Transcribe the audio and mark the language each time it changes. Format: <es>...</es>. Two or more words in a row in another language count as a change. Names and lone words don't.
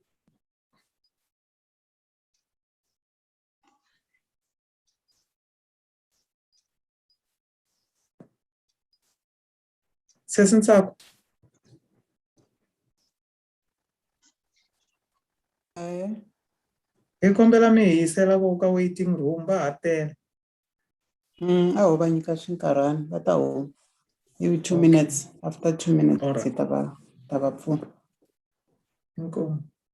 <ts>Sesi Ntsako. Hi kombela mi hi yisela vo ka</ts> <en>waiting room</en> <ts>va ha tele. A ho va nyika xinkarhana va ta huma.</ts> <en>Maybe 2 Okay. minutes. After 2 minutes, All right.</en> <ts>hi ta va pfuna. Inkomu.</ts>